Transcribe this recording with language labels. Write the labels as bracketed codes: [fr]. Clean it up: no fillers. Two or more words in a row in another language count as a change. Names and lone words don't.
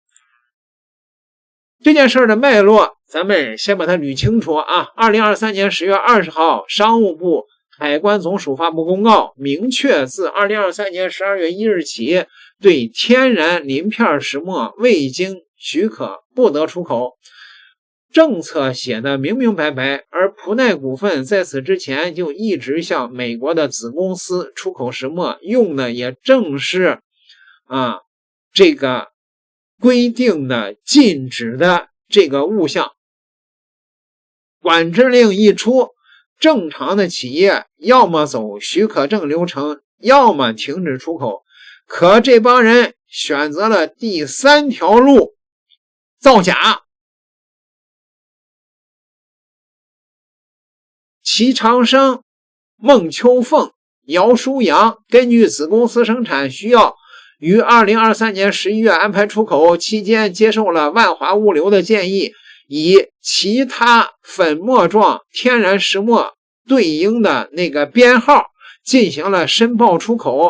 [zh] 這件事的脈絡，咱們先把它捋清楚啊。2023年10月20號，商務部海關總署發布公告，明確自2023年12月1日起，對天然鳞片石墨未經許可不得出口。政策寫得明明白白，而普耐股份在此之前就一直向美國的子公司出口石墨，用的也正是這個規定的禁止的这个物项。管制令一出，正常的企業要麼走許可證流程，要麼停止出口。可這幫人選擇了第3條路，造假。齊長生、孟秋鳳、姚舒揚根據子公司生產需要，於2023年11月安排出口期間，接受了萬華物流的建議，以其他粉末狀天然石墨對應的那個編號進行了申報出口。